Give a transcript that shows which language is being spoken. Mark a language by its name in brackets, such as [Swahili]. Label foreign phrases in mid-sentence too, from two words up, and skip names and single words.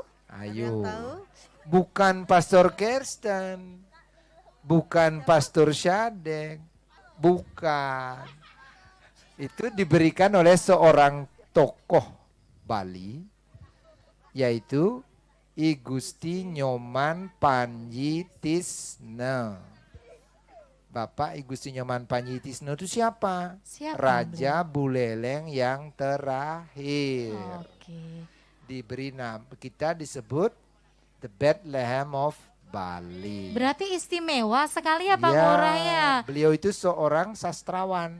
[Indonesian] Ayo. Bukan Pastor Kirsten. Bukan Pastor Syadeng. Bukan. Itu diberikan oleh seorang tokoh Bali, yaitu I Gusti Nyoman Panjitisne. Bapak I Gusti Nyoman Panjitisne itu siapa? Raja Buleleng yang terakhir. Oke. Diberi nama, kita disebut The Bethlehem of Bali. Berarti istimewa sekali ya Pak Lurah ya. Beliau itu seorang sastrawan.